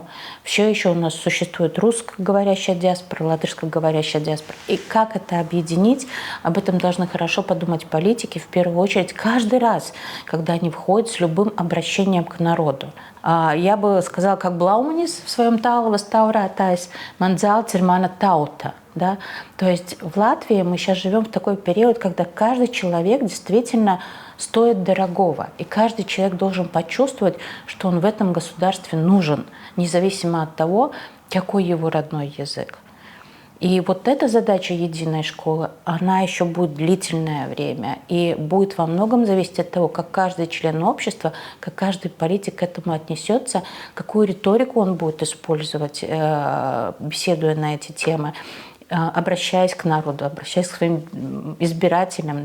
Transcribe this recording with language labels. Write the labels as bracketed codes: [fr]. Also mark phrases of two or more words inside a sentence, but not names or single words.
[ru] Все еще у нас существует русскоговорящая диаспора, латышскоговорящая диаспора. И как это объединить, об этом должны хорошо подумать политики, в первую очередь, каждый раз, когда они входят с любым обращением к народу. Я бы сказала, как Блауманис в своем Таула Стаурātājs, [lv] man dzelts ir mana tauta. [ru] Да? То есть в Латвии мы сейчас живем в такой период, когда каждый человек действительно стоит дорогого. И каждый человек должен почувствовать, что он в этом государстве нужен, независимо от того, какой его родной язык. И вот эта задача единой школы, она еще будет длительное время и будет во многом зависеть от того, как каждый член общества, как каждый политик к этому отнесется, какую риторику он будет использовать, беседуя на эти темы, обращаясь к народу, обращаясь к своим избирателям.